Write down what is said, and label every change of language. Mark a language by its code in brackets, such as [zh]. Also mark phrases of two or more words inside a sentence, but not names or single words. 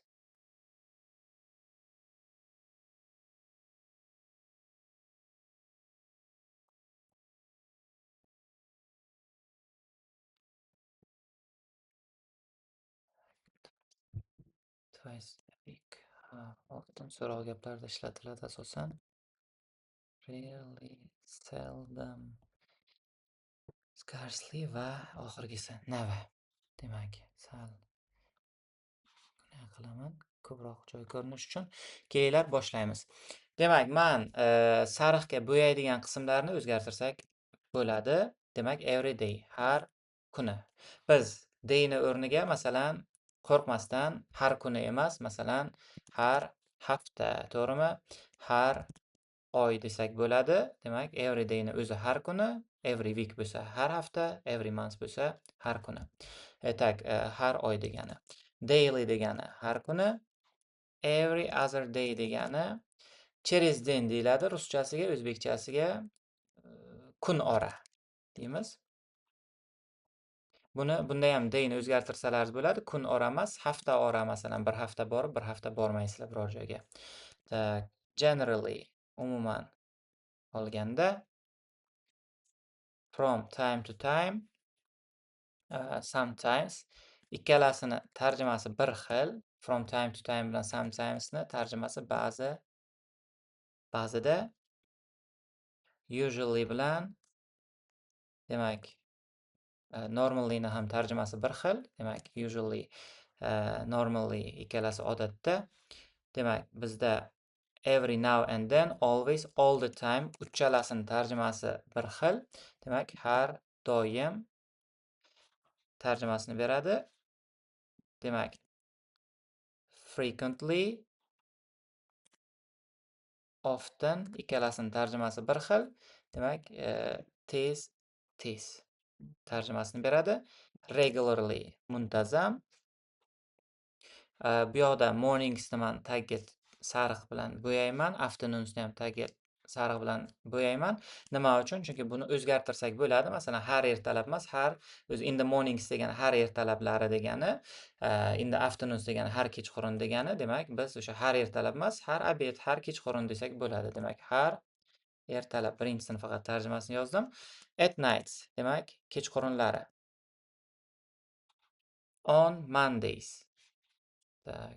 [en] Twice a week. [uz] Oltin so'rov gaplarda ishlatiladi asosan. [en] Really seldom. [uz] Scarcely va oxirgisi never. Demak, sal qilaman ko'proq joy ko'rinish uchun. Kelinglar boshlaymiz. Demak, men sariqga bo'yaydigan qismlarni o'zgartirsak bo'ladi. Demak, [en] every day, [uz] har kuni. Biz dayni o'rniga masalan qo'rqmasdan har kuni emas, masalan har hafta, to'g'rimi? Har oy desak bo'ladi. Demak, [en] every dayni [uz] o'zi har kuni, [en] every week bo'lsa har hafta, every month bo'lsa har kuni. [uz] Har oy degani. Daily degani har kuni. [en] Every other day [uz] degani [ru] через день [uz] deyiladi ruschasiga, o'zbekchasiga kun ora deymiz. Bunda ham dayni o'zgartirsalar bo'ladi. Kun ora emas, hafta ora, masalan, bir hafta borib, bir hafta bormaysizlar biror joyga. Generally, umuman olganda, [en] from time to time, sometimes, [uz] ikkalasini tarjimasi bir xil. [en] From time to time [uz] bilan sometimesni tarjimasi ba'zi ba'zida usually bilan demak normally'ni ham tarjimasi bir xil. Demak usually normally ikkalasi odatda. Demak bizda [en] every now and then, always, all the time [uz] uchalasini tarjimasi bir xil. Demak har doim tarjimasini beradi. Demak [en] frequently, often [uz] ikkalasini tarjimasi bir xil. Demak tez tez tarjimasini beradi. Regularly muntazam. Bu yoqda morningsni man tagiga sariq bilan bo'yayman, afternoonsni ham tagiga sariq bilan bo'yayman. Nima uchun? Chunki buni o'zgartirsak bo'ladi. Masalan, har ertalab emas, har o'zi [en] in the mornings [uz] degani har ertalablari degani, [en] in the afternoons [uz] degani har kechqurun degani. Demak, biz o'sha har ertalab emas, har obed, har kechqurun desak bo'ladi. Demak, har ertalab birinchisini faqat tarjimasini yozdim. [en] At nights, [uz] demak, kechqurunlari. [en] On Mondays. Tak.